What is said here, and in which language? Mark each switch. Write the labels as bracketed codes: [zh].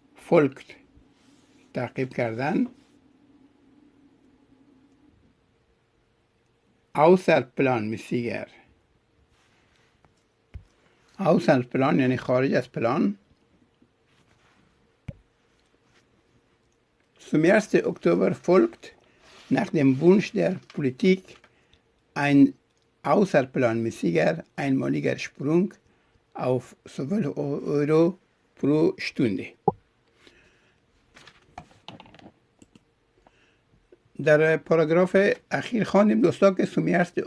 [fa] folgt تعقیب کردن، außerplanmäßiger außerplan یعنی خارج از پلان. [de] Zum 1. Oktober folgt nach dem Wunsch der Politik ein außerplanmäßiger einmaliger Sprung auf 12 Euro pro Stunde. [fa] در پاراگراف اخیر خواندیم دوستا که zum 1.